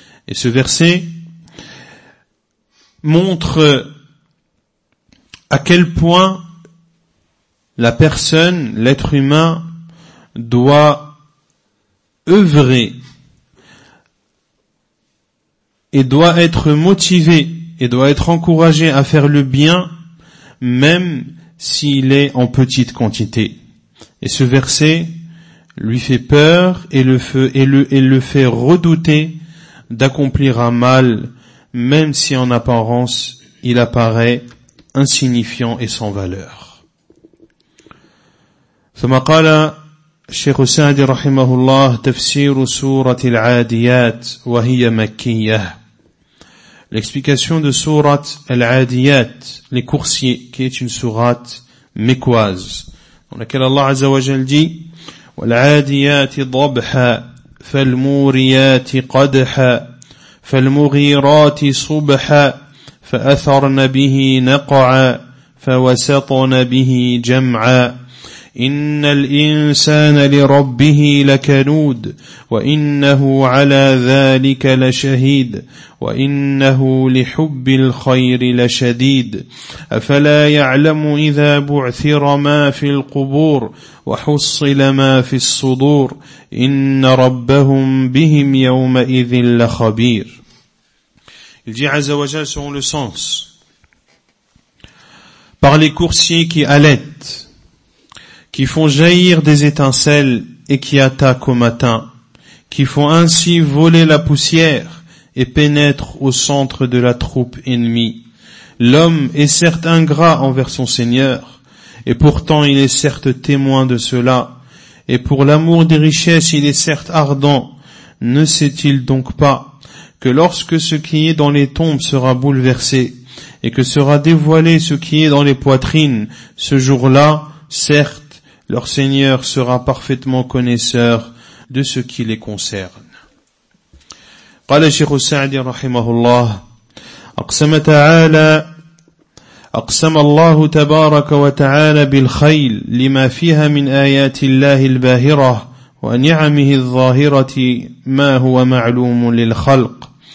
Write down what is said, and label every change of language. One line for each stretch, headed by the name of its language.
French: Et ce verset montre à quel point la personne, l'être humain, doit œuvrer et doit être motivé et doit être encouragé à faire le bien, même s'il est en petite quantité. Et ce verset lui fait peur et le fait redouter d'accomplir un mal, même si en apparence il apparaît insignifiant et sans valeur.
Arabic: ثم قال الشيخ السعدي رحمه الله تفسير سورة العاديات وهي مكية.
French: L'explication de Sourate Al-Adiyat, les coursiers, qui est une sourate mécoise, dans laquelle Allah Azza wa Jal dit
Arabic: والعاديات ضبحا فالموريات قدحا فالمغيرات صبحا فأثرن به نقعا فوسطن به جمعا إن الإنسان لربه لكنود وإنه على ذلك لشهيد وإنه لحب الخير لشديد أفلا يعلم إذا بعثر ما في القبور وحصل ما في الصدور إن ربهم بهم يومئذ لخبير.
French: Il dit عز وجل selon le sens, par les coursiers qui allaient, qui font jaillir des étincelles et qui attaquent au matin, qui font ainsi voler la poussière et pénètrent au centre de la troupe ennemie. L'homme est certes ingrat envers son Seigneur, et pourtant il est certes témoin de cela, et pour l'amour des richesses il est certes ardent. Ne sait-il donc pas que lorsque ce qui est dans les tombes sera bouleversé, et que sera dévoilé ce qui est dans les poitrines, ce jour-là, certes, leur Seigneur sera parfaitement connaisseur de ce qui les concerne.
Arabic: قال الشيخ السعدي رحمه الله أقسم تعالى أقسم الله تبارك وتعالى بالخيل لما فيها من آيات الله الباهرة ونعمه الظاهرة ما هو معلوم للخلق